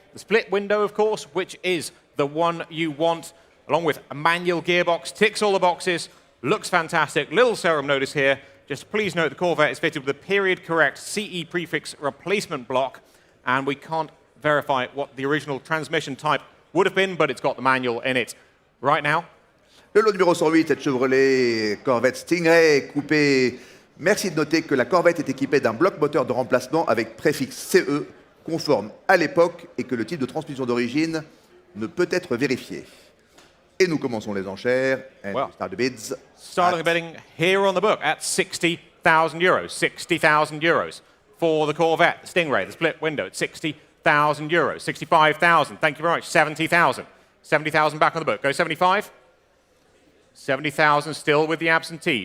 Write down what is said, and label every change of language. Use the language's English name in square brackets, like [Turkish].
[English] The split window, of course, which is the one you want, along with a manual gearbox. Ticks all the boxes. Looks fantastic. Little serum notice here. Just please note the Corvette is fitted with a period-correct CE prefix replacement block, and we can't verify what the original transmission type would have been, but it's got the manual in it right now. [French] Le lot numéro 108, cette Chevrolet Corvette Stingray coupé. Merci de noter que la Corvette est équipée d'un bloc moteur de remplacement avec préfixe CE, conforme à l'époque, et que le type de transmission d'origine ne peut être vérifié. Et nous commençons les enchères. [English] And Well, we start the bids. Starting the bidding here on the book at €60,000. €60,000 for the Corvette, the Stingray, the split window at €60,000. €65,000. Thank you very much. €70,000. €70,000 back on the book. Go 75. €70,000 still with the absentee.